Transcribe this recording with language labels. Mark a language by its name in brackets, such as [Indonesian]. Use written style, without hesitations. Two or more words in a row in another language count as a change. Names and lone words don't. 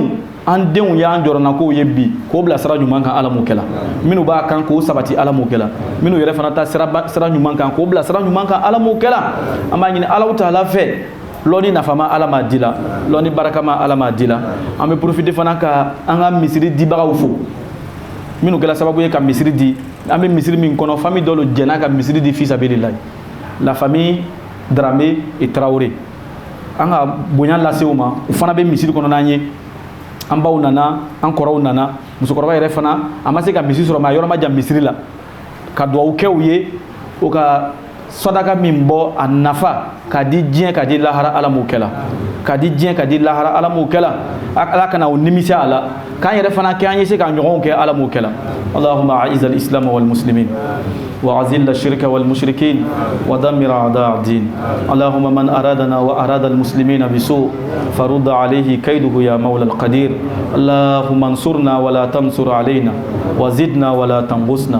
[Bambara] denw y'an jɔrɔna kow ye bi k'o bila sira ɲuman kan ala m'o kɛla minnu b'a kan k'o sabati ala m'o kɛla minnu yɛrɛ fana ta sira ɲuman kan k'o bila sira ɲuman kan ala m'o kɛla an b'a ɲini [Arabic] الله تعالى [Bambara] fɛ lɔni nafama ala m'a di la lɔni barakama ala m'a di la an bɛ profiter fana ka an ka misiri dibagaw fo minnu kɛla sababu ye ka misiri di an bɛ misiri min kɔnɔ famille dɔw jɛnna ka misiri di [Arabic] في سبيل الله [Bambara] la famille Dramé et Traoré an ka bonya lase u ma u fana bɛ misiri kɔnɔ n'an ye an baw nana an kɔrɔw nana musokɔrɔba yɛrɛ fana a ma se ka misiri sɔrɔ mais a yɔrɔ ma jan misiri la ka duwawu kɛ u ye o ka sadaka min bɔ a nafa k'a di diɲɛ k'a di lahara ala m'o kɛla k'a di diɲɛ k'a di lahara ala m'o kɛla ala kana o nimisa a la k'an yɛrɛ fana kɛ an ye se ka ɲɔgɔnw kɛ ala m'o kɛla [Arabic] اللهم أعز الإسلام والمسلمين وأذل الشرك والمشركين ودمر أعداء الدين اللهم من أرادنا وأراد المسلمين بسوء فرد عليه كيده يا مولى القدير اللهم انصرنا ولا تنصر علينا وزدنا ولا تنقصنا